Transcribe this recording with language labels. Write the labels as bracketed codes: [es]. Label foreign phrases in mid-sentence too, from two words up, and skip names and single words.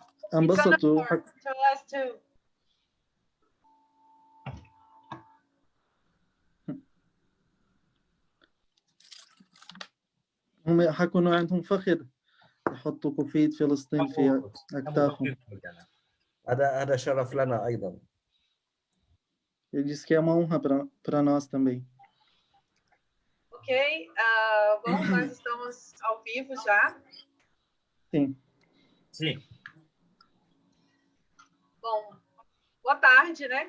[en] Ambassador. To us too. [ar] هم حيكونوا عندهم فخذ يحطوا كوفية فلسطين في أكتافهم. هذا شرف لنا أيضا. [pt] Ele disse que é uma honra para nós também. Ok, bom, nós estamos ao vivo já. Sim. Sim. Bom, boa tarde, né?